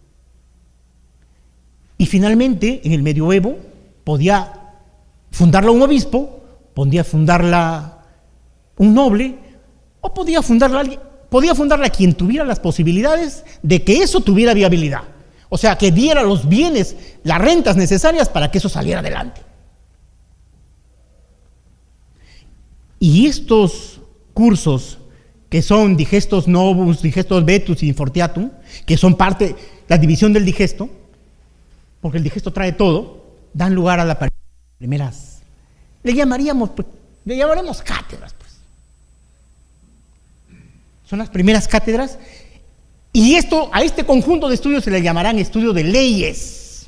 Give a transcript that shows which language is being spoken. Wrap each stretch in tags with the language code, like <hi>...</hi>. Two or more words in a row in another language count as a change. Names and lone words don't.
<es>Y finalmente, en el medioevo, podía fundarla un obispo, podía fundarla un noble, o podía fundarla quien tuviera las posibilidades de que eso tuviera viabilidad. O sea, que diera los bienes, las rentas necesarias para que eso saliera adelante. Y estos cursos, que son</es> <la>digestos novus, digestos vetus</la> <es>y infortiatum, que son parte, la división del digesto, porque el digesto trae todo, dan lugar a la aparición de primeras, le llamaremos cátedras, pues. Son las primeras cátedras, y a este conjunto de estudios se le llamarán estudio de leyes.</es>